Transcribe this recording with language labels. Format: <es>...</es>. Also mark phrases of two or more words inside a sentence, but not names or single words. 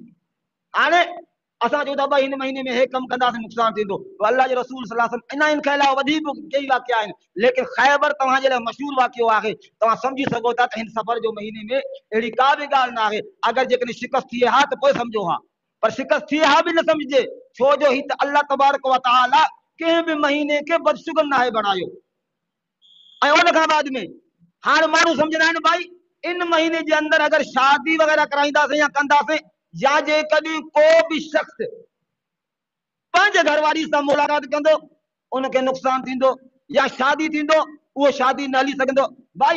<sd>हाणे असां चऊं था भाई हिन महीने में हे कमु कंदासीं नुक़सान थींदो, तो अल्लाह जे रसूल</sd> <ar>صلى الله عليه وسلم</ar> <sd>इन खे अलावा वधीक कई वाक़िया आहिनि, लेकिन ख़ैबर तव्हांजे लाइ मशहूर वाक़ियो आहे। तव्हां सम्झी सघो था त हिन सफ़र जो महीने में अहिड़ी का बि ॻाल्हि न आहे। अगरि जेकॾहिं शिकस्त थिए हा त पोइ सम्झो हा, पर शिकस्त थिए हा बि न सम्झिजे, छो जो ही त</sd> <ar>الله تبارك وتعالى</ar> <sd>कंहिं बि महीने खे बदशुगन न आहे बणायो। ऐं उन खां बाद में हाणे माण्हू सम्झंदा आहिनि भाई इन महीने जे अंदरि अगरि शादी वग़ैरह कराईंदासीं या कंदासीं, या जेकॾहिं को बि शख़्स पंहिंजे घरवारी सां मुलाक़ात कंदो उनखे नुक़सान थींदो, या शादी थींदो उहो शादी न हली सघंदो।</sd>